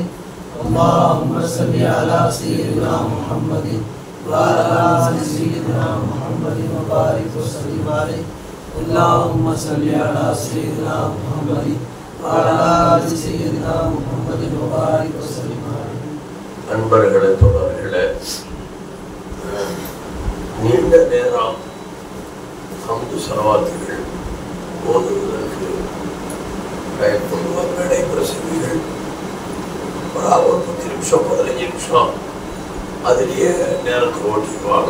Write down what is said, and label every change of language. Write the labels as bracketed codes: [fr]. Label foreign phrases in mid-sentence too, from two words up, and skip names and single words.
[ar] اللهم صل على سيدنا محمد وعلى آل سيدنا محمد وبارك وسلم عليه. اللهم صل على سيدنا محمد وعلى آل سيدنا محمد وبارك وسلم عليه. [ta] அன்பர்களே, தோழர்களே, நீண்ட நேரம் ஹம்து ஸலவாத்துகள் ஓதுவதற்கு பயப்படுவார் மேடை பிரசங்கிகள். ஒரு 10 நிமிஷம் 15 நிமிஷம் அதிலேயே நேரத்தை ஓட்டிக்குவாங்க.